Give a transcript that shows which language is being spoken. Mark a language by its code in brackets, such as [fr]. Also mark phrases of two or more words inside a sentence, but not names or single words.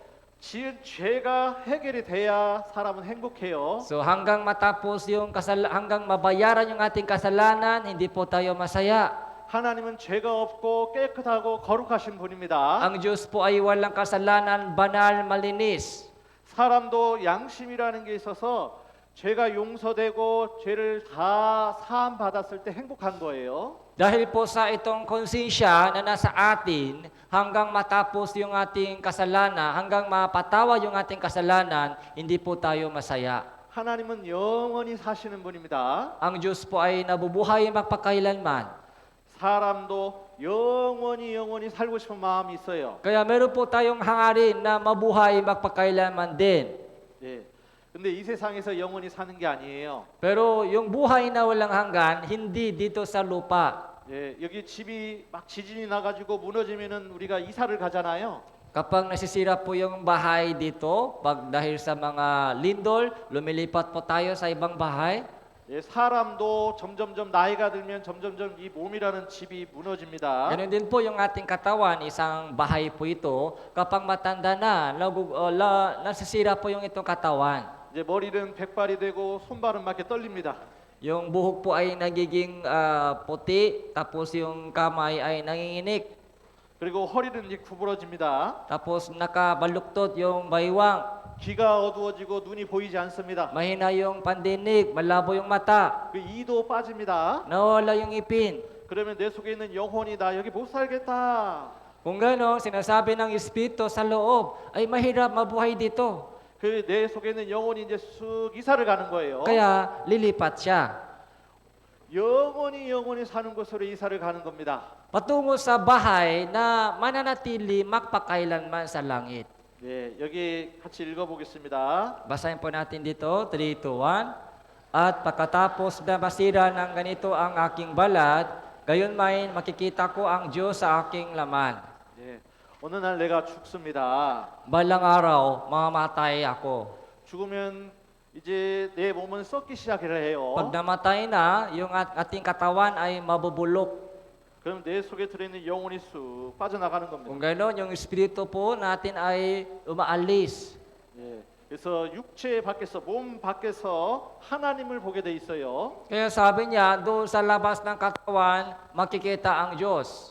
[ko] 지은 죄가 해결이 돼야 사람은 행복해요. [tl] So hanggang matapos yung hanggang mabayaran yung ating kasalanan, hindi po tayo masaya. [ko] 하나님은 죄가 없고 깨끗하고 거룩하신 분입니다. [tl] Ang Diyos po ay walang kasalanan, banal, malinis. [ko] 사람도 양심이라는 게 있어서 죄가 용서되고 죄를 다 사함 받았을 때 행복한 거예요. [tl] Dahil po sa itong konsensya na nasa atin, hanggang matapos yung ating kasalanan, hanggang mapatawa yung ating kasalanan, hindi po tayo masaya. [ko] 하나님은 영원히 사시는 분입니다. [tl] Ang Diyos po ay nabubuhay magpakailanman. [ko] 사람도 영원히 살고 싶은 마음이 있어요. [tl] Kaya meron po tayong hangarin na mabuhay magpakailanman din. [ko] 예. 근데 이 세상에서 영원히 사는 게 아니에요. [tl] Pero yung buhay na walang hanggan, hindi dito sa lupa. [ko] 예, 여기 집이 막 지진이 나가지고 무너지면은 우리가 이사를 가잖아요. [tl] Kapag nasisira po yung bahay dito, pag dahil sa mga lindol, lumilipat po tayo sa ibang bahay. [ko] 예, 사람도 점점점 나이가 들면 점점점 이 몸이라는 집이 무너집니다. [tl] Ganun din po yung ating katawan, isang bahay po ito. Kapag matanda na, nasisira po yung itong katawan. [ko] 이제 머리는 백발이 되고 손발은 막 이렇게 떨립니다. [tl] Yung buhok po ay nagiging puti, tapos yung kamay ay nanginginik. [ko] 그리고 허리는 이제 구부러집니다. [tl] Tapos nakabaluktot yung baywang. [ko] 귀가 어두워지고 눈이 보이지 않습니다. [tl] Mahina yung pandinig, malabo yung mata. [ko] 그 이도 빠집니다. [tl] Nawala yung ipin. [ko] 그러면 내 속에 있는 영혼이 나 여기 못 살겠다. [tl] Kung gano'n, sinasabi ng Espiritu sa loob, ay mahirap mabuhay dito. [ko] 그 내 속에 있는 영혼이 이제 쑥 이사를 가는 거예요. [tl] Kaya lilipat siya. [ko] 영원히 사는 곳으로 이사를 가는 겁니다. [tl] Patungo sa bahay na mananatili magpakailanman sa langit. [ko] 예, 여기 같이 읽어보겠습니다. [tl] Basahin po natin dito, 3, 2, 1. At pagkatapos na masira ng ganito ang aking balat, gayon may makikita ko ang Diyos sa aking laman. [ko] 예, 어느 날 내가 죽습니다. [tl] Balang araw, mamamatay ako. [ko] 죽으면 이제 내 몸은 썩기 시작을 해요. [tl] Pag namatay na, yung ating katawan ay mabubulok. [ko] 그럼 내 속에 들어있는 영혼이 쑥 빠져나가는 겁니다. [tl] Kung gano'n, yung espiritu po natin ay umaalis. [ko] 예, 그래서 육체 밖에서 몸 밖에서 하나님을 보게 돼 있어요. [tl] Kaya sabi niya, doon sa labas ng katawan, makikita ang Diyos.